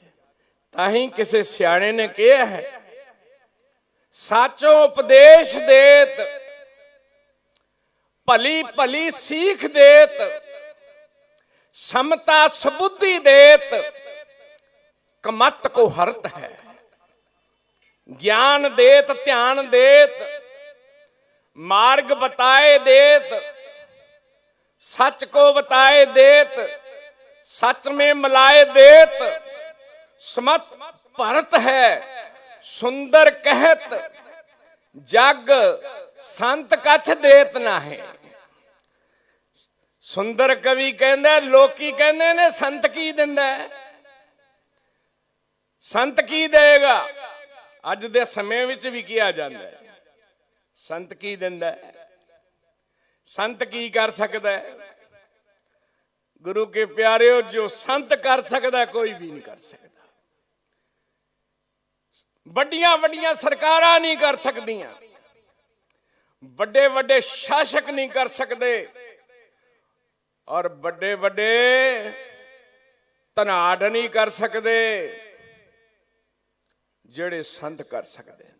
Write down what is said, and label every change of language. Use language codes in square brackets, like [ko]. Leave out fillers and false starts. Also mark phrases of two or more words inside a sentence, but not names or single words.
[pa] ਤਾਂ ਹੀ ਕਿਸੇ ਸਿਆਣੇ ਨੇ ਕਿਹਾ ਹੈ, ਸਾਚੋ ਉਪਦੇਸ਼ ਦੇਤ, ਭਲੀ ਭਲੀ ਸੀਖ ਦੇਤ, ਸਮਤਾ ਸਬੁੱਧੀ ਦੇਤ, ਕਮਤ ਕੋ ਹਰਤ ਹੈ। ਗਿਆਨ ਦੇਤ, ਧਿਆਨ ਦੇਤ, [hi] मार्ग बताए देत, सच को बताए देत, सच में मिलाए देत, समत भरत है, सुंदर कहत जग संत कछ देत ना है। [pa] ਸੁੰਦਰ ਕਵਿ ਕਹਿੰਦਾ, ਲੋਕੀ ਕਹਿੰਦੇ ਨੇ ਸੰਤ ਕੀ ਦਿੰਦਾ ਹੈ, ਸੰਤ ਕੀ ਦੇਗਾ। ਅੱਜ ਦੇ ਸਮੇਂ ਵਿੱਚ [hi] भी किया जाता है, [pa] ਸੰਤ ਕੀ ਦਿੰਦਾ ਹੈ, [hi] संत की कर सकता है। गुरु के प्यारे हो, जो संत कर सकता है कोई भी नहीं कर सकता। [pa] ਬੜੀਆ ਬੜੀਆ ਸਰਕਾਰਾਂ ਨਹੀਂ ਕਰ ਸਕਦੀਆਂ, [hi] बड़े बड़े शासक नहीं कर सकते, और बड़े बड़े धनाड़ नहीं कर सकते, जेड़े संत कर सकते हैं।